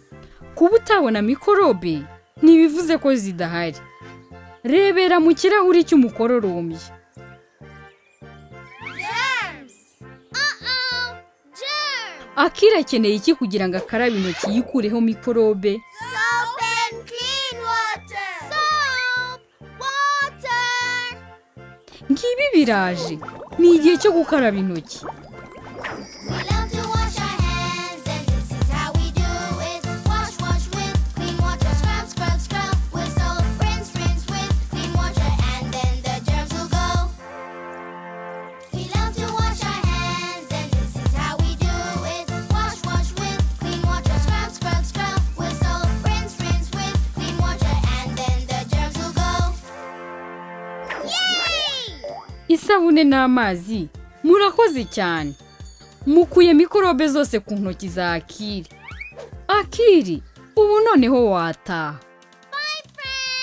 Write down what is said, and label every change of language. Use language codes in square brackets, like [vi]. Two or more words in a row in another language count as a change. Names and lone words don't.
[rw] Kuba utabona mikorobe ntibivuze ko zidahari. Rebera mu kirahuri cy'umukororombya. [en] Germs. Germs. [rw] Akira akeneye iki kugira ngo akarabe intoki yikureho mikorobe? [en] Soap and clean water. Soap. Water. [rw] Ngibi biraje. Ni igihe cyo gukaraba intoki. [en] We love to wash our hands, and this is how we do it. Wash, wash with clean water, scrub, scrub, scrub with soap. Rinse, rinse with clean water, and then the germs will go. We love to wash our hands, and this is how we do it. Wash, wash with clean water, scrub, scrub, scrub with soap. Rinse, rinse with clean water, and then the germs will go. Yay! [rw] Isabune n'amazi, murakoze cyane. Mukuye mikorobe zose ku ntoki za Akili. Akili, ubu noneho wataha. [en] Bye, friends.